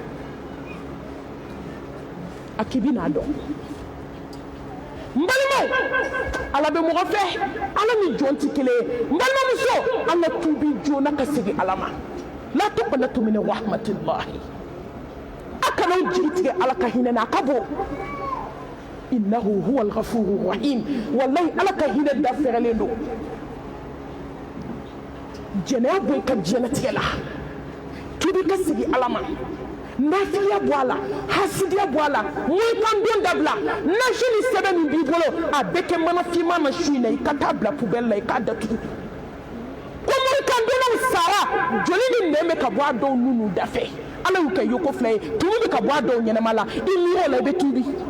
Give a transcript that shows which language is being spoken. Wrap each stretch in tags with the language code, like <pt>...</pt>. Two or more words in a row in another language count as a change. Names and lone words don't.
<bm>a k'i bɛ n'a dɔn n balimaw ala bɛ mɔgɔ fɛ ala ni jɔn tɛ kelen ye n balimamuso an ka tuubi joona ka segin ala ma</bm> <ar>لا تقنطوا من رحمة الله</ar> <bm>a kana jigi tigɛ ala ka hinɛ na a ka bon</bm> <ar>إنه هو الغفور الرحيم</ar> <bm>wallahi ala ka hinɛ da fɛrɛlen don jɛnɛya bɔ i ka diɲɛlatigɛ la tuubi ka segin ala ma nafiya bɔ a la hasidiya bɔ a la mɔnkan don dabila nasi ni sɛbɛn min b'i bolo a bɛɛ kɛ mana finman na su in na i ka taa bila poubelle la i k'a datugu ko mɔnkan donnaw sara joli ni nɛn bɛ ka bɔ a dɔw nu da fɛ ala y'u kɛ yoko fila ye tumu bɛ ka bɔ a dɔw ɲɛnɛma la i miir'o la i bɛ tuubi</bm>